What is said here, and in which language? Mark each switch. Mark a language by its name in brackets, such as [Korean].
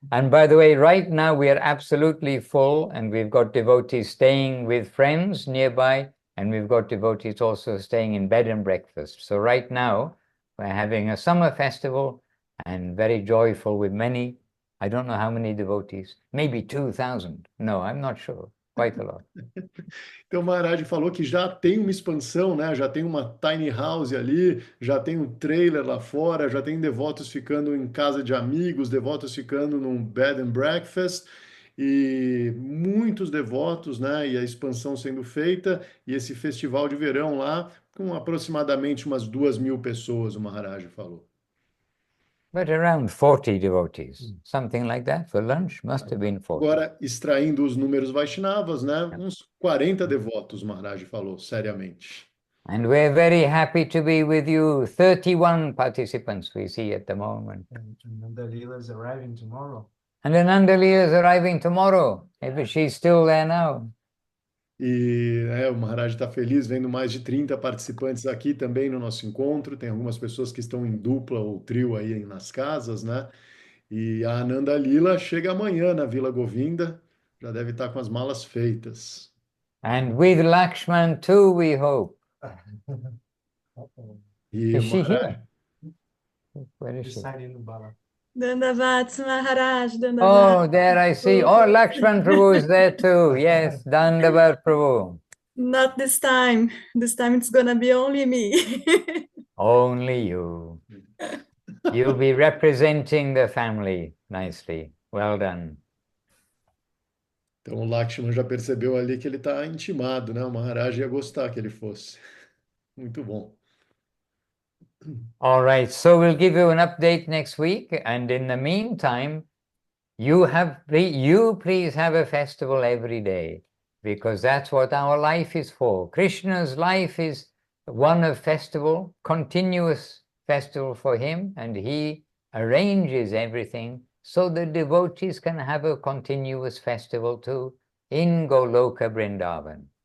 [English] And by the way, right now we are absolutely full and we've got devotees staying with friends nearby and we've got devotees also staying in bed and breakfast. So right now we're having a summer festival and very joyful with many, I don't know how many devotees, maybe 2,000. No, I'm not sure. Quite a lot. [Portuguese] Então, o Maharaj falou que já tem uma expansão, né? Já tem uma [English] tiny house [Portuguese] ali, já tem um trailer lá fora, já tem devotos ficando em casa de amigos, devotos ficando num [English] bed and breakfast, [Portuguese] e muitos devotos, né? E a expansão sendo feita, e esse festival de verão lá, com aproximadamente umas 2.000 pessoas, o Maharaj falou. [English] But around 40 devotees, something like that for lunch, must have been 40. [Portuguese] Agora, extraindo os números Vaishnavas, né? Uns 40 devotos, Maharaj falou, seriamente. [English] And we're very happy to be with you. 31 participants we see at the moment. And Nanda Lila is arriving tomorrow. And Anandali is arriving tomorrow. Maybe she's still there now. [Portuguese] E o Maharaj está feliz vendo mais de 30 participantes aqui também no nosso encontro. Tem algumas pessoas que estão em dupla ou trio aí nas casas, né? E a Ananda Lila chega amanhã na Vila Govinda, já deve estar com as malas feitas. [English] And with Lakshman too, we hope. [Portuguese] E [English] Is she Maharaj, here? Where is she? Deciding no bala. Dandavats Maharaj, Oh, Dandavats. there I see. Oh, Lakshman Prabhu is there too. Yes, Dandavat Prabhu. Not this time. This time it's gonna be only me. Only you. You'll be representing the family nicely. Well done. [Portuguese] então o Lakshman já percebeu ali que ele está intimado, né? O Maharaj ia gostar que ele fosse. Muito bom. [English] All right, so we'll give you an update next week, and in the meantime, you please have a festival every day, because that's what our life is for. Krishna's life is one of festival, continuous festival for him, and he arranges everything so the devotees can have a continuous festival too in Goloka Vrindavan.